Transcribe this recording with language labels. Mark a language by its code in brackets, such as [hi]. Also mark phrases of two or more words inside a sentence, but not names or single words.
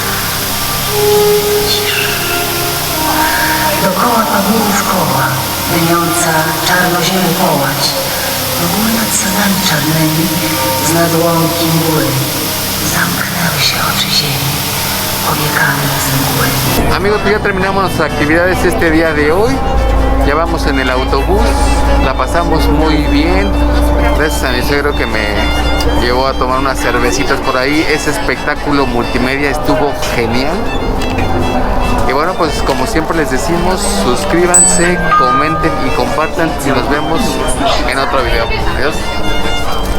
[pl] Cisza. Dokoła pagórów koła, dymiąca czarnoziemy połać. W góry nad sadami czarnymi, z nadłomki mgły, zamknęły się oczy ziemi, powiekami z mgły. [es] Amigos, pues ya terminamos nuestras actividades este día de hoy. Ya vamos en el autobús, la pasamos muy bien. Gracias a mi suegro que me llevó a tomar unas cervecitas por ahí. Ese espectáculo multimedia estuvo genial. Y bueno, pues como siempre les decimos, suscríbanse, comenten y compartan y nos vemos en otro video.